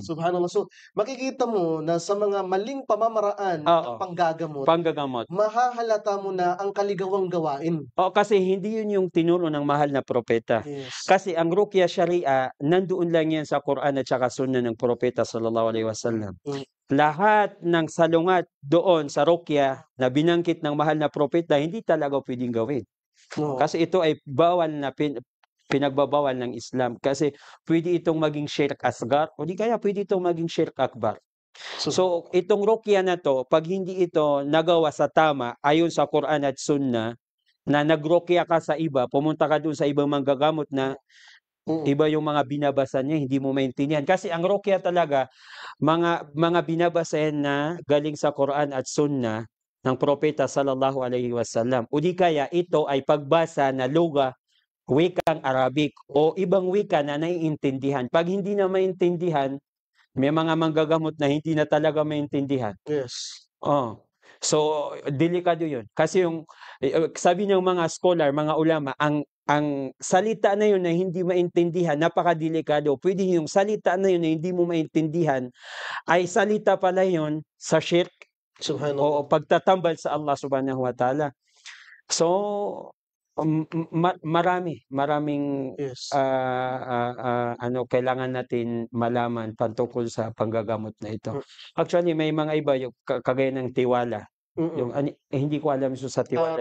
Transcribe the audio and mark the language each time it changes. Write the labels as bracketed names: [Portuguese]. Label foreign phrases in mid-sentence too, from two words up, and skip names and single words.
[Filipino] Subhanallah. So makikita mo na sa mga maling pamamaraan ng panggagamot, mahahalata mo na ang kaligawang gawain. Kasi hindi yun yung tinuro ng mahal na propeta. Yes. Kasi ang Ruqya Sharia, nandoon lang yan sa Quran at saka Sunnah ng propeta [Arabic] صلى الله عليه وسلم. [Filipino] Lahat ng salungat doon sa Ruqya na binangkit ng mahal na propeta, hindi talaga pwedeng gawin. Kasi ito ay bawal na pinagbabawal ng Islam kasi pwede itong maging [Arabic] شرك أصغر [Filipino] o di kaya pwede itong maging [Arabic] شرك أكبر. [Filipino] So itong ruqya na to, pag hindi ito nagawa sa tama ayon sa Quran at Sunnah, na nagruqya ka sa iba, pumunta ka dun sa ibang manggagamot na iba yung mga binabasa niya, hindi mo maintindihan. Kasi ang ruqya talaga, mga binabasa na galing sa Quran at Sunnah ng propeta [Arabic] صلى الله عليه وسلم. [Filipino] O di kaya ito ay pagbasa na luga, wikang Arabic o ibang wika na naiintindihan. Pag hindi na maintindihan, may mga manggagamot na hindi na talaga maintindihan. Yes. So delikado 'yun. Kasi yung sabi ng mga scholar, mga ulama, ang salita na 'yun na hindi maintindihan, napakadelikado. Pwede yung salita na 'yun na hindi mo maintindihan ay salita pala 'yun sa shirk o pagtatambal sa Allah [Arabic] سبحانه وتعالى. [Filipino] So maraming Yes. kailangan natin malaman patungkol sa panggagamot na ito. Actually may mga iba yung kagaya ng tiwala. Yung hindi ko alam sa tiwala.